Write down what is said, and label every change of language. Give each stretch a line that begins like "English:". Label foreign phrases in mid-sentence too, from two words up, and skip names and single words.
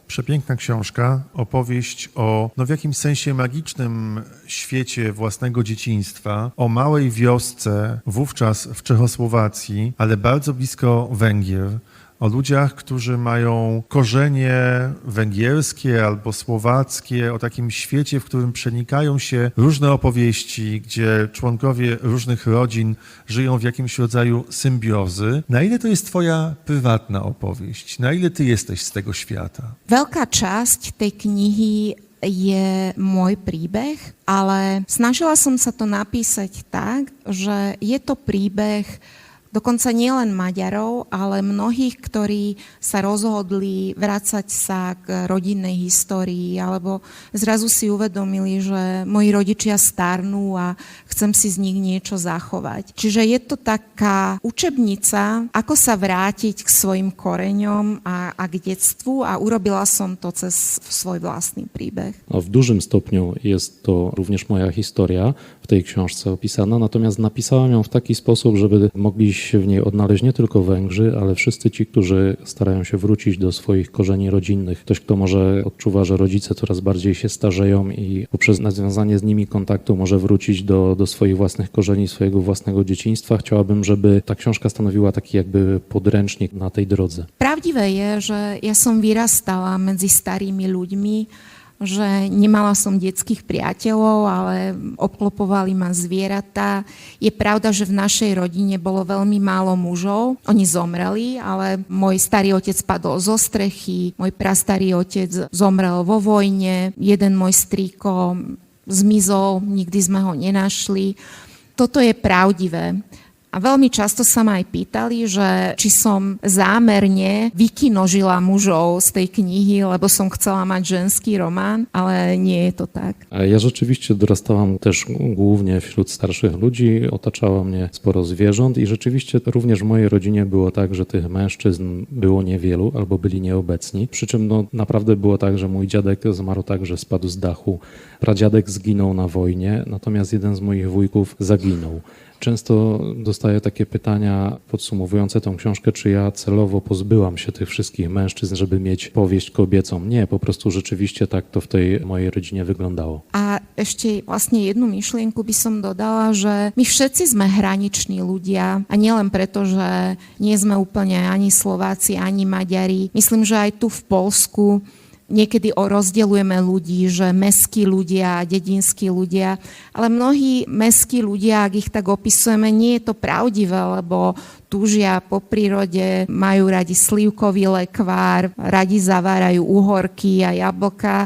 Polish: Przepiękna książka, opowieść o w jakimś sensie magicznym świecie własnego dzieciństwa, o małej wiosce, wówczas w Czechosłowacji, ale bardzo blisko Węgier, o ludziach, którzy mają korzenie węgierskie albo słowackie, o takim świecie, w którym przenikają się różne opowieści, gdzie członkowie różnych rodzin żyją w jakimś rodzaju symbiozy. Na ile to jest twoja prywatna opowieść? Na ile ty jesteś z tego świata?
Slovak: Veľká časť tej knihy je môj príbeh, ale snažila som sa to napísať tak, že je to príbeh dokonca nielen Maďarov, ale mnohých, ktorí sa rozhodli vracať sa k rodinnej histórii, alebo zrazu si uvedomili, že moji rodičia starnú a chcem si z nich niečo zachovať. Čiže je to taká učebnica, ako sa vrátiť k svojim koreňom a k detstvu a urobila som to cez svoj vlastný príbeh.
Polish: No, w dużym stopniu jest to również moja historia w tej książce opisana, natomiast napisałem ją w taki sposób, żeby mogli się w niej odnaleźć nie tylko Węgrzy, ale wszyscy ci, którzy starają się wrócić do swoich korzeni rodzinnych. Ktoś, kto może odczuwa, że rodzice coraz bardziej się starzeją i poprzez nawiązanie z nimi kontaktu może wrócić do swoich własnych korzeni, swojego własnego dzieciństwa. Chciałabym, żeby ta książka stanowiła taki jakby podręcznik na tej drodze.
Slovak: Pravdivé je, že ja som vyrastala medzi starými ľuďmi, že nemala som detských priateľov, ale obklopovali ma zvieratá. Je pravda, že v našej rodine bolo veľmi málo mužov. Oni zomreli, ale môj starý otec padol zo strechy, môj prastarý otec zomrel vo vojne, jeden môj strýko zmizol, nikdy sme ho nenašli. Toto je pravdivé. A veľmi často sa ma aj pýtali, že či som zámerne vykinožila mužov z tej knihy, lebo som chcela mať ženský román, ale nie je to tak.
Polish: Ja rzeczywiście dorastałam też głównie wśród starszych ludzi, otaczało mnie sporo zwierząt i rzeczywiście również w mojej rodzinie było tak, że tych mężczyzn było niewielu albo byli nieobecni. Przy czym naprawdę było tak, że mój dziadek zmarł tak, że spadł z dachu. Pradziadek zginął na wojnie, natomiast jeden z moich wujków zaginął. Często dostaję takie pytania podsumowujące tą książkę, czy ja celowo pozbyłam się tych wszystkich mężczyzn, żeby mieć powieść kobiecą. Nie, po prostu rzeczywiście tak to w tej mojej rodzinie wyglądało.
Slovak: A ešte vlastne jednu myšlienku by som dodala, že my všetci sme hraniční ľudia a nielen preto, že nie sme úplne ani Slováci, ani Maďari. Myslím, že aj tu v Poľsku niekedy rozdeľujeme ľudí, že mestskí ľudia a dedinskí ľudia, ale mnohí mestskí ľudia, ak ich tak opisujeme, nie je to pravdivé, lebo túžia po prírode, majú radi slivkový lekvár, radi zavárajú uhorky a jablka.